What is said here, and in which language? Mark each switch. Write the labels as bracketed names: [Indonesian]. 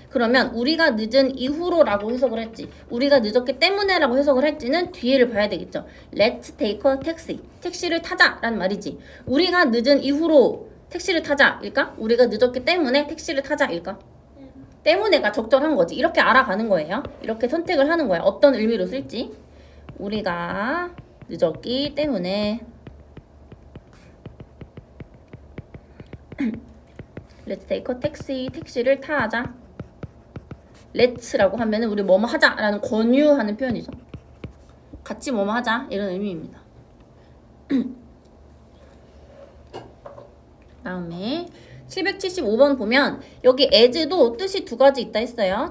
[Korean] 그러면 우리가 늦은 이후로 라고 해석을 했지 우리가 늦었기 때문에 라고 해석을 할지는 뒤에를 봐야 되겠죠. [English] Let's take a taxi [Korean] 택시를 타자 라는 말이지 우리가 늦은 이후로 택시를 타자 일까? 우리가 늦었기 때문에 택시를 타자 일까? 때문에가 적절한 거지. 이렇게 알아가는 거예요. 이렇게 선택을 하는 거야. 어떤 의미로 쓸지. 우리가 늦었기 때문에 [English] Let's take a taxi. [Korean] 택시를 타자. Let's라고 하면은 우리 뭐뭐 하자라는 권유하는 표현이죠. 같이 뭐뭐 하자 이런 의미입니다. 다음에 775번 보면 여기 as도 뜻이 두 가지 있다 했어요.